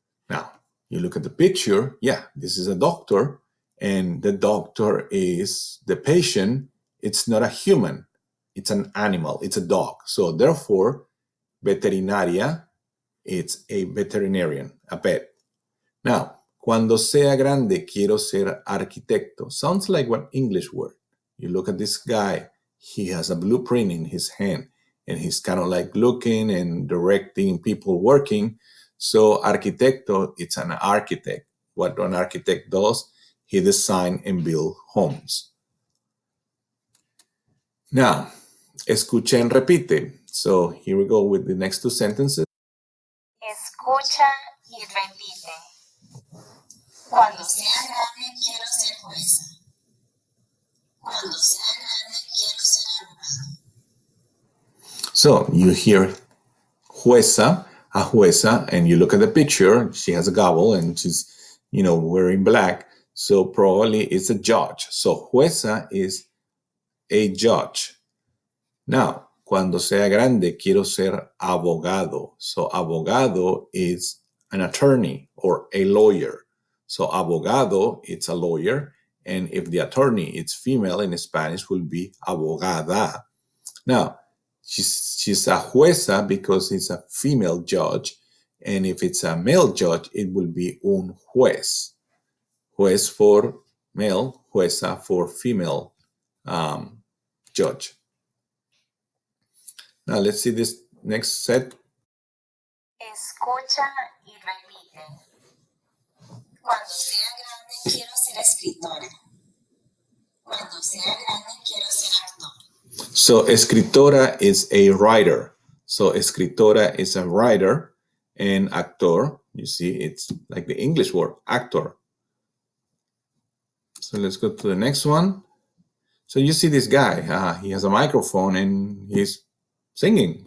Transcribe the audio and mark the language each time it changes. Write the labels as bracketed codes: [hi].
[en] Now, you look at the picture. Yeah, this is a doctor, and the doctor is the patient. It's not a human. It's an animal. It's a dog. So therefore, veterinaria, it's a veterinarian, a pet. Now, [es] cuando sea grande quiero ser arquitecto. [en] Sounds like one English word. You look at this guy, he has a blueprint in his hand, and he's kind of like looking and directing people working. So arquitecto, it's an architect. What an architect does, he design and build homes. Now, [es] escucha [en] and repite. So here we go with the next two sentences. [es] Escucha y repite. Cuando sea grande quiero ser jueza. Cuando sea grande quiero ser abogado. [en] So you hear jueza, a jueza, and you look at the picture, she has a gavel and she's, wearing black. So probably it's a judge. So jueza is a judge. Now, [es] cuando sea grande, quiero ser abogado. [en] So abogado is an attorney or a lawyer. So abogado, it's a lawyer. And if the attorney is female in Spanish, will be abogada. Now, she's a jueza because it's a female judge. And if it's a male judge, it will be un juez. Juez for male, jueza for female judge. Now let's see this next set. [es] Escucha y repite. Cuando sea grande quiero ser escritora. Cuando sea grande quiero ser actor. [en] So escritora is a writer. So escritora is a writer, and actor, you see, it's like the English word, actor. So let's go to the next one. So you see this guy, he has a microphone and he's singing.